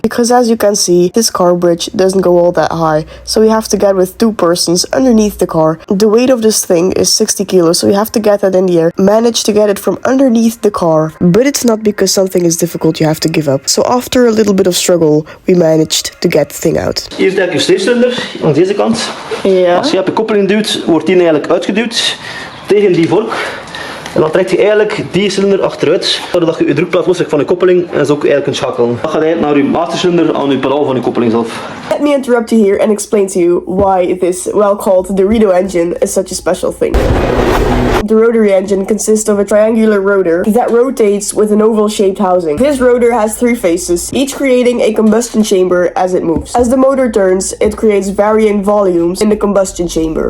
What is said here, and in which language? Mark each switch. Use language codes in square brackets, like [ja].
[en] Because as you can see, this car bridge doesn't go all that high, so we have to get with two persons underneath the car. The weight of this thing is 60 kilos, so you have to get that in the air. Manage to get it from underneath the car, but it's not because something is difficult you have to give up. So after a little bit of struggle, we managed to get the thing out. [nl] Hier is eigenlijk je steerslinder, aan deze kant. Ja. Als je op de koppeling duwt, wordt die eigenlijk uitgeduwd tegen die vork. En dan trekt je eigenlijk die cilinder achteruit, zodat je je drukplaat loszet van je koppeling en zo ook eigenlijk kunt schakelen. Dat gaat eigenlijk naar je mastercilinder aan je pedaal van je koppeling zelf. [en] Let me interrupt you here and explain to you why this well-called Dorito engine is such a special thing. The rotary engine consists of a triangular rotor that rotates with an oval-shaped housing. This rotor has 3 faces, each creating a combustion chamber as it moves. As the motor turns, it creates varying volumes in the combustion chamber.